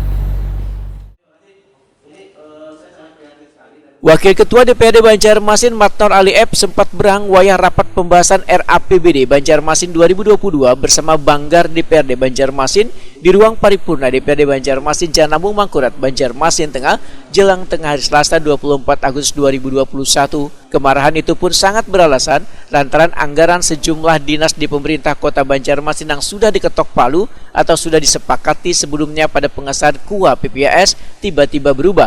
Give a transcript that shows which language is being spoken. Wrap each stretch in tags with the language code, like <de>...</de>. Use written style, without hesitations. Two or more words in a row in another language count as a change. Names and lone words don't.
<id>Wakil Ketua DPRD Banjarmasin Matnor Ali F sempat berang wayah rapat pembahasan RAPBD Banjarmasin 2022 bersama Banggar DPRD Banjarmasin di ruang paripurna DPRD Banjarmasin Janambung Mangkurat, Banjarmasin Tengah, jelang tengah hari Selasa 24 Agustus 2021. Kemarahan itu pun sangat beralasan lantaran anggaran sejumlah dinas di pemerintah kota Banjarmasin yang sudah diketok palu atau sudah disepakati sebelumnya pada pengesahan KUA PPAS tiba-tiba berubah.</id>